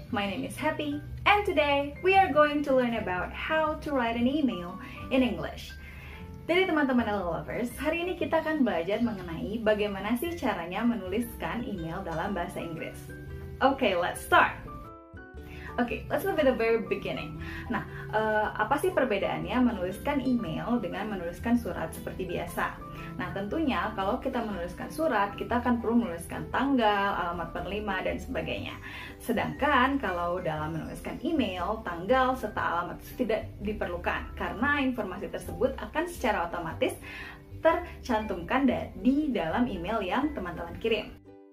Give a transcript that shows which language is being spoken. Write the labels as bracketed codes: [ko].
[en] My name is Happy and today we are going to learn about how to write an email in English. [id] Jadi teman-teman LA lovers, hari ini kita akan belajar mengenai bagaimana sih caranya menuliskan email dalam bahasa Inggris. [en] Okay, let's start! Oke, let's start with the very beginning. [id] Nah, apa sih perbedaannya menuliskan email dengan menuliskan surat seperti biasa? Nah, tentunya kalau kita menuliskan surat, kita akan perlu menuliskan tanggal, alamat penerima, dan sebagainya. Sedangkan kalau dalam menuliskan email, tanggal serta alamat tidak diperlukan karena informasi tersebut akan secara otomatis tercantumkan di dalam email yang teman-teman kirim.